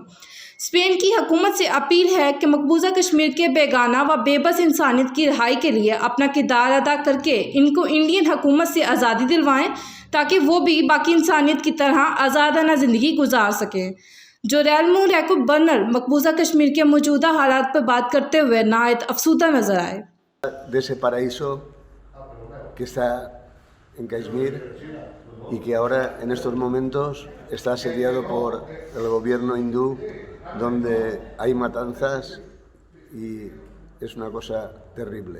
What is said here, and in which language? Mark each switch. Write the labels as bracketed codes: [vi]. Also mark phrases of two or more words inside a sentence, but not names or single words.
[ur] اسپین کی حکومت سے اپیل ہے کہ مقبوضہ کشمیر کے بیگانہ و بے بس انسانیت کی رہائی کے لیے اپنا کردار ادا کر کے ان کو انڈین حکومت سے آزادی دلوائیں، تاکہ وہ بھی باقی انسانیت کی طرح آزادانہ زندگی گزار سکیں. جوریل یعقوب بنا مقبوضہ کشمیر کے موجودہ حالات پر بات کرتے ہوئے نہایت افسردہ نظر آئے. [es] De ese paraíso que está en Kashmir y que ahora en estos momentos está asediado por el gobierno hindú, donde hay matanzas y es una cosa terrible.